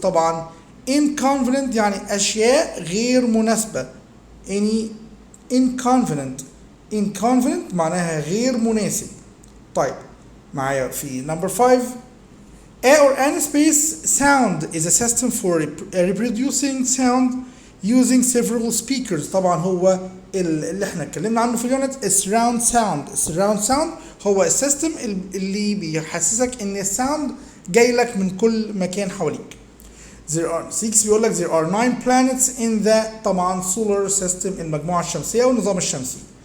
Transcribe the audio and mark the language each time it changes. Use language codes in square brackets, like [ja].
[ar] طبعا inconvenient يعني اشياء غير مناسبه. any inconvenient معناها غير مناسب. طيب معايا في [en] number 5 a or an space sound is a system for reproducing sound using several speakers. [ar] طبعا هو اللي احنا اتكلمنا عنه في اليونت [en] surround sound [ar] هو السيستم اللي بيحسسك ان الساوند جاي لك من كل مكان حواليك. [en] There are 6 [ar] بيقول لك [en] there are 9 planets in the طبعا solar system [ar] المجموعة الشمسية والنظام الشمسي.